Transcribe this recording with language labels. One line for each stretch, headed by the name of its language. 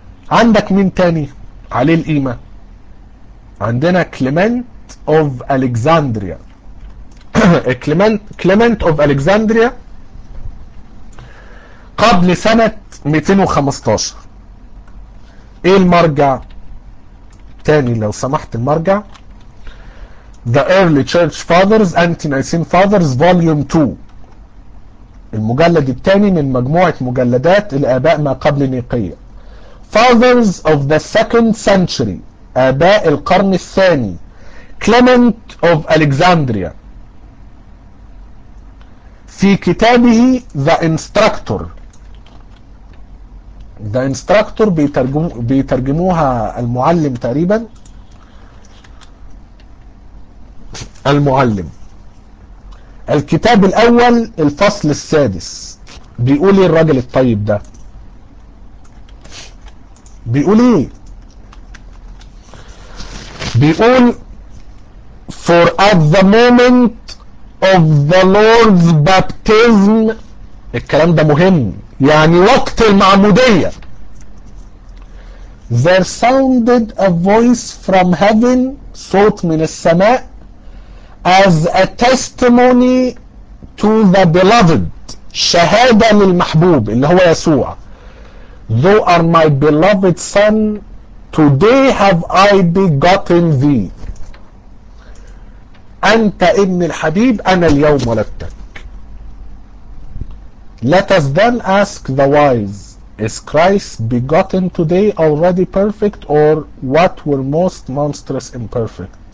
Arabic: عندك مين تاني عليه القيمة؟ عندنا كليمنت اوف الكساندريا. كليمنت اوف الكساندريا قبل سنة 215. ايه المرجع تاني لو سمحت؟ المرجع
English: The Early Church Fathers, Anti-Nicene Fathers, Volume 2.
Arabic: المجلد الثاني من مجموعة مجلدات الآباء ما قبل نيقية.
English: Fathers of the Second Century,
Arabic: آباء القرن الثاني.
English: Clement of Alexandria.
Arabic: في كتابه The Instructor. The Instructor بيترجموها المعلم تقريبا. المعلم. الكتاب الاول الفصل السادس بيقول ايه الراجل الطيب ده؟ بيقول ايه؟ بيقول
English: for at the moment of the Lord's baptism.
Arabic: الكلام ده مهم، يعني وقت المعمودية.
English: There sounded a voice from heaven،
Arabic: صوت من السماء،
English: as a testimony to the beloved،
Arabic: شهادة للمحبوب اللي هو يسوع.
English: Thou art my beloved son, today have I begotten thee.
Arabic: أنت ابن الحبيب، أنا اليوم ولدتك.
English: Let us then ask the wise, is Christ begotten today already perfect or what were most monstrous imperfect?